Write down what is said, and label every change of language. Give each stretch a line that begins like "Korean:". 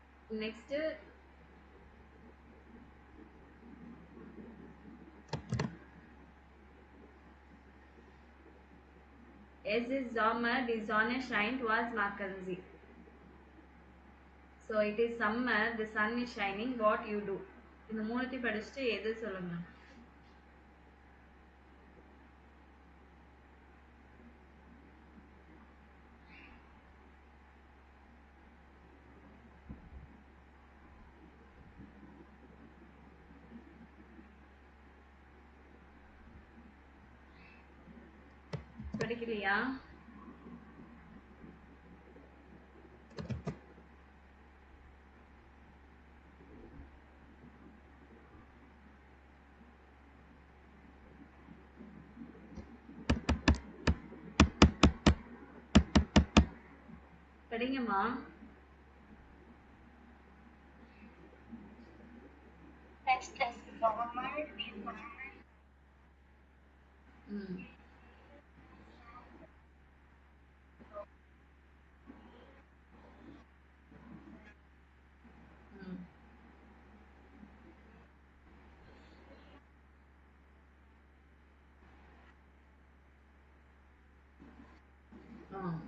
German: Next, es ist Sommer, die Sonne scheint, was machen Sie?
English: So it is summer, the sun is shining, what you do?
Tamil: இந்த மூணுத்தையும் படிச்சுட்டு எது சொல்லுங்க. படிக்கலையா? படிங்கம்மா.
English: Next is November, December. ம் ம் ஆ